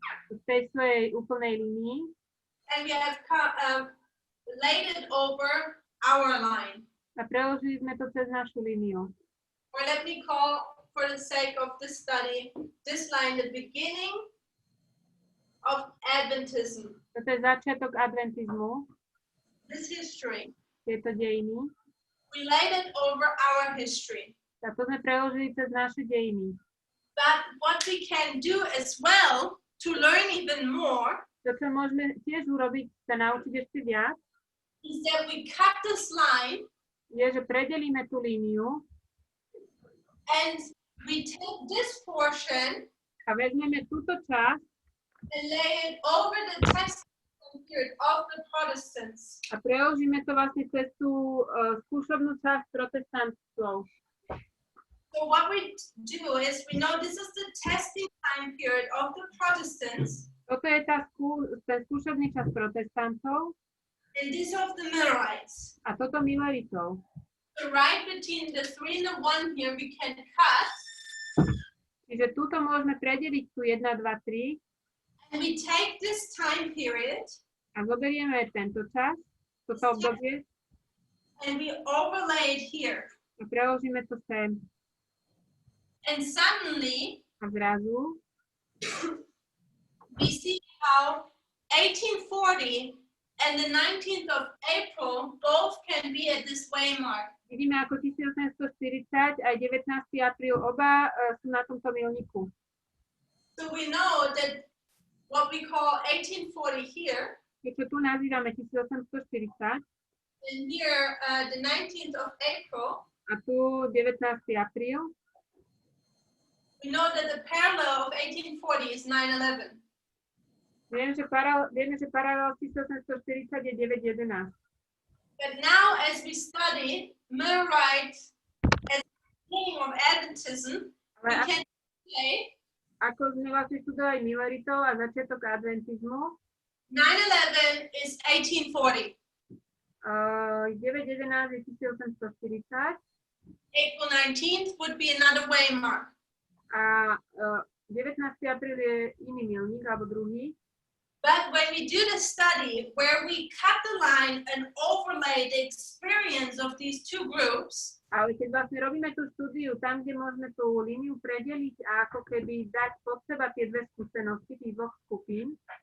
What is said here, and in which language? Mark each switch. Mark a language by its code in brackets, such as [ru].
[sk] v tej svojej úplnej línii [en] and we have laid it over our line. [sk] a preložili sme to cez našu líniu. [en] Or let me call, for the sake of this study, this line the beginning of Adventism. [sk] Toto je začiatok adventizmu, [en] This history, [sk] tieto dejiny. [en] we laid it over our history. [sk] A to sme preložili cez naše dejiny. [en] But what we can do as well to learn even more [sk] To, čo môžeme tiež urobiť, sa naučiť ešte viac, [en] is that we cut this line [sk] je, že predelíme tú líniu [en] and we take this portion [sk] a vezmeme túto časť [en] and lay it over the Testament period of the Protestants. [sk] a preložíme to vlastne cez tú skúšobnú časť protestantov. [en] So what we do is we know this is the testing time period of the Protestants. [sk] Toto je ten skúšobný čas protestantov [en] And this of the Millerites. [sk] a toto Milleritov. [en] So right between the 3 and the 1 here we can cut. [sk] Čiže túto môžeme predeliť tu 1, 2, 3 [en] And we take this time period [sk] a zoberieme tento čas, toto obdobie [en] and we overlay it here. [sk] a preložíme to sem. [en] And suddenly [sk] A zrazu [en] we see how 1840 and the 19th of April both can be at this waymark. [sk] vidíme, ako 1840 aj 19. apríl oba sú na tomto milníku. [en] So we know that what we call 1840 here [sk] Keďže tu nazývame 1840 [en] and here the 19th of April, [sk] a tu 19. apríl, [en] we know that the parallel of 1840 is 9/11. [sk] vieme, že paralel 1840 je 9.11. [en] But now as we study Millerite as the beginning of Adventism, we [sk] Ale [en] can say [sk] ako sme vlastne študovali Milleritov a začiatok adventizmu, [en] 9/11 is 1840. [sk] 9.11 je 1840 [en] April 19th would be another waymark. [sk] a 19. apríl je iný milník, alebo druhý. [en] But when we do the study where we cut the line and overlay the experience of these two groups, [sk] Ale keď vlastne robíme tú štúdiu tam, kde môžeme tú líniu predeliť a ako keby dať pod seba tie dve skúsenosti tých dvoch skupín,